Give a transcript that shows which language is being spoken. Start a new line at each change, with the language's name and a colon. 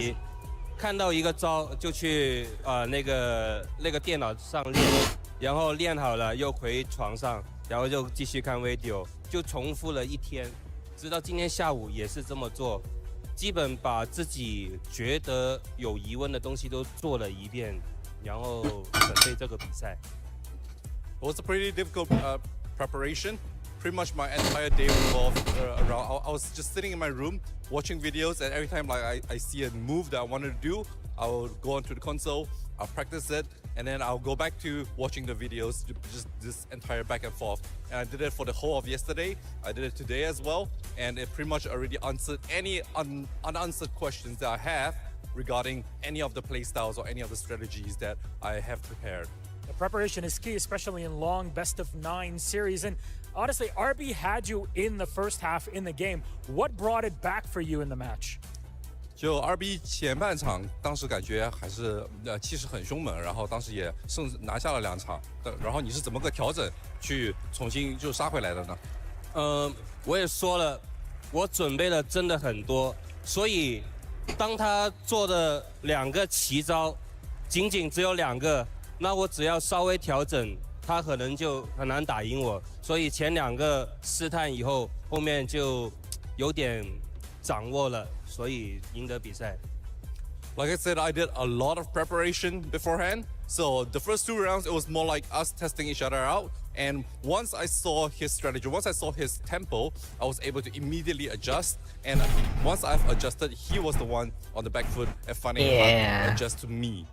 Chinese: 习，看到一个招就去那个电脑上练，然后练好了又回床上，然后就继续看 video， 就重复了一天，直到今天下午也是这么做，基本把自己觉得有疑问的东西都做了一遍，然后准备这个比赛。
English: It was a pretty difficult preparation. Pretty much my entire day revolved around. I was just sitting in my room watching videos, and every time like I see a move that I wanted to do, I will go onto the console, I'll practice it, and then I'll go back to watching the videos, just this entire back and forth. And I did it for the whole of yesterday. I did it today as well, and it pretty much already answered any unanswered questions that I have regarding any of the playstyles or any of the strategies that I have prepared. The preparation is key, especially in long best-of-9 series. And Honestly, RB had you in the first half in the game. What brought it back for you in the match?
Chinese: 就 RB 前半场，当时感觉还是气势很凶猛，然后当时也甚至拿下了2场。然后你是怎么个调整去重新就杀回来的呢？我也说了，我准备了真的很多，所以当他做的2个奇招，仅只有2个，那我只要稍微调整，他可能就很难打赢我。所以前2个试探以后，后面就有点掌握了。所以赢得比赛。
English: Like I said, I did a lot of preparation beforehand. So the first 2 rounds, it was more like us testing each other out. And once I saw his strategy, once I saw his tempo, I was able to immediately adjust. And once I've adjusted, he was the one on the back foot and finding how to adjust to me.